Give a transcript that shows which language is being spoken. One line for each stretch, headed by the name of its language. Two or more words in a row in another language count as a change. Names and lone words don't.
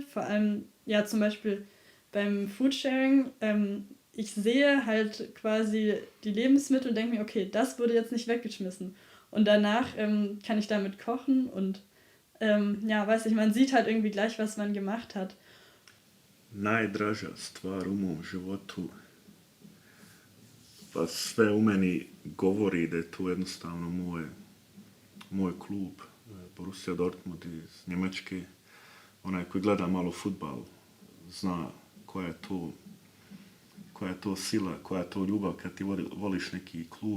German: Vor allem, ja, zum Beispiel beim Foodsharing. Ich sehe halt quasi die Lebensmittel und denke mir, okay, das wurde jetzt nicht weggeschmissen. Und danach kann ich damit kochen und weiß ich, man sieht halt irgendwie gleich, was man gemacht hat.
Bosnian: Najdraža stvar u mom životu, pa sve u meni govori da je to jednostavno moj klub, Borussia Dortmund iz Njemačke. Onaj koji gleda malo fudbal zna koja je to sila, koja je to ljubav kad ti voliš neki klub.